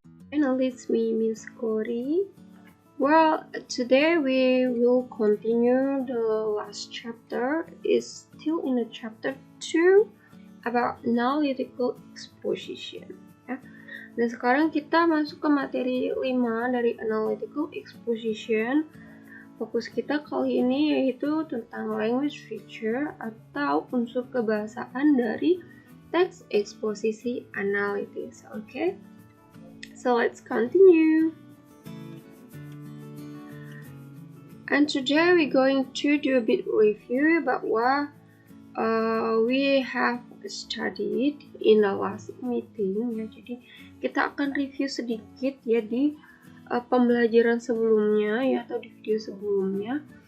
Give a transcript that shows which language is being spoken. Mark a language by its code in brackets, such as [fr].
[en] Hello, it's me, Miss Corey. Well, today we will continue the last chapter. It's still in the chapter 2 about analytical exposition. [id] Ya. Dan sekarang kita masuk ke materi 5 dari analytical exposition. Fokus kita kali ini yaitu tentang language feature atau unsur kebahasaan dari text eksposisi analitis. [en] Okay? So let's continue. And today we're going to do a bit review about what we have studied in the last meeting. [id] Ya, jadi kita akan review sedikit ya di pembelajaran sebelumnya ya atau di video sebelumnya.